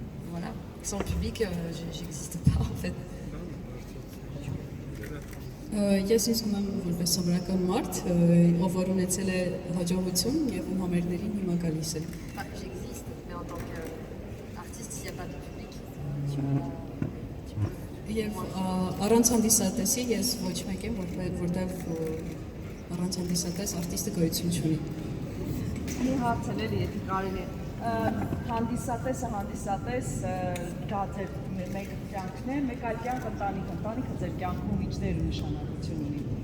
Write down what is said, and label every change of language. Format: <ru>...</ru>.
<fr>Voilà, sans le public, j'existe pas en fait.</fr> <hy>Ես ինձ գում եմ որպես սովորական մարդ, ով որ ունեցել է հաջողություն եւ ում համերգներին հիմա գալիս է։</hy> <fr>J'existe, mais en tant qu'artiste, s'il n'y a pas de public,</fr> <hy>Եվ առանց հանդիսատեսի ես ոչ մեկ եմ, որտեղ առանց հանդիսատես արտիստը գոյություն չունի։ Մի հարց էլ էլի, եթե կարելի է։ Հանդիսատես դա ձեր մեկ կյանքն է, մեկ այլ կյանք ընտանիքը ձեր կյանքում ինչ դեր ու նշանակություն ունի։</hy>